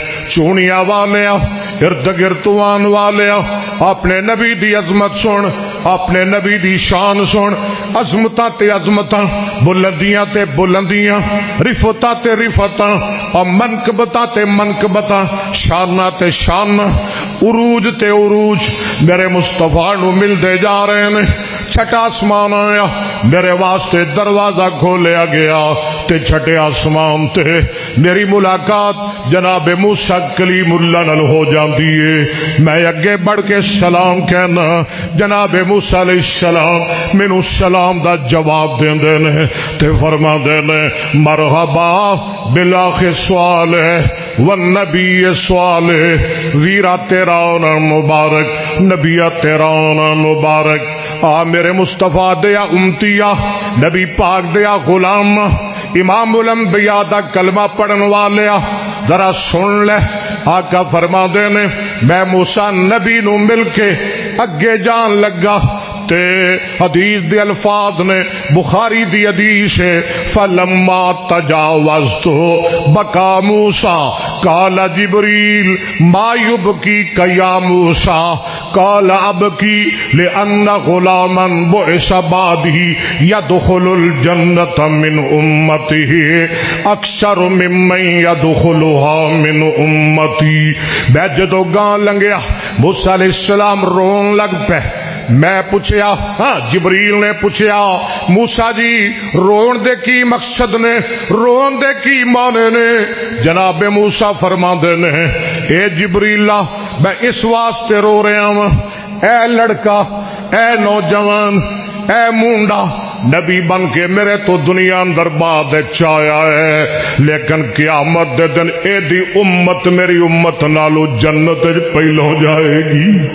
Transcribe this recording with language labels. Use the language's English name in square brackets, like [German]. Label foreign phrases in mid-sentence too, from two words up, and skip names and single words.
[Punjabi] چونیاں والیا، ارد گرد آن والیا، اپنے نبی دی عظمت سن، اپنے نبی دی شان سن، عظمتاں تے عظمتاں، بلندیاں تے بلندیاں، رفعتاں تے رفعتاں، اور منقبتاں تے منقبتاں، شاناں تے شاناں، عروج تے عروج میرے مصطفیٰ نو ملدے جا رہے نے۔ چھٹا آسمان آیا، میرے واسطے دروازہ کھولیا گیا تے چھٹے آسمان تے میری ملاقات جناب موسیٰ کلیم اللہ نال ہو جاندی ہے۔ میں اگے بڑھ کے سلام کہنا، جناب موسیٰ علیہ السلام مینوں سلام دا جواب دیندے نے تے فرماندے نے [Arabic] مرحبا بالاخ صالح والنبی صالح۔ [Punjabi] ویرا تیرا آنا مبارک، نبیت تیرا آنا مبارک۔ آ میرے مصطفیٰ دیا امتیا، نبی پاک دیا غلام، امام الانبیاء دا کلمہ پڑھن والیا، ذرا سن لے۔ آقا فرما دے نے میں موسیٰ نبی نو مل کے اگے جان لگا تے حدیث دے الفاظ نے، بخاری دی حدیث ہے [Arabic] فلما تجاوزت بکا موسیٰ قال جبریل ما یبکیک یا موسیٰ قال ابکی لأن غلاما بعث بعدی یدخل الجنت من امته اکثر ممن یدخلها من امتی۔ [Punjabi] میں جدو گاں لنگیا موسیٰ علیہ السلام رون لگ پہ۔ میں پوچھیا، ہاں جبریل نے پوچھیا موسیٰ جی رون دے کی مقصد نے، رون دے کی معنی نے؟ جناب موسیٰ فرماندے نے اے جبریل [Urdu] میں اس واسطے رو رہا ہوں، [Punjabi] اے لڑکا، اے نوجوان، اے مونڈا نبی بن کے میرے تو دنیا اندر بعد چایا ہے، لیکن قیامت دے دن اے دی امت میری امت نالو جنت پہلو جائے گی۔